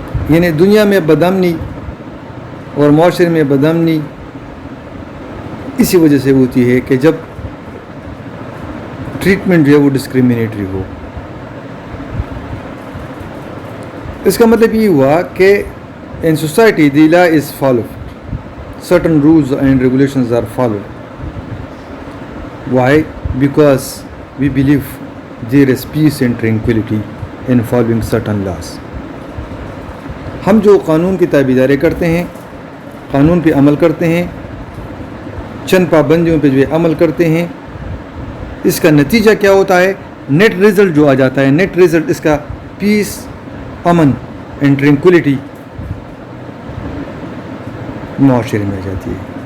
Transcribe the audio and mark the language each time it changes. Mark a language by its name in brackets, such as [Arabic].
[Urdu] یعنی دنیا میں بدامنی اور معاشرے میں بدامنی اسی وجہ سے ہوتی ہے کہ جب ٹریٹمنٹ جو ہے وہ ڈسکریمنیٹری ہو. اس کا مطلب یہ ہوا کہ [English] in society the law is followed, certain rules and regulations are followed. Why? Because we believe there is peace and tranquility in following certain laws. [Urdu] ہم جو قانون کی تابعداری کرتے ہیں، قانون پہ عمل کرتے ہیں، چند پابندیوں پہ جو ہے عمل کرتے ہیں، اس کا نتیجہ کیا ہوتا ہے؟ نیٹ ریزلٹ جو آ جاتا ہے، نیٹ ریزلٹ اس کا پیس، امن اینڈ ٹرینکولیٹی معاشرے میں آ جاتی ہے.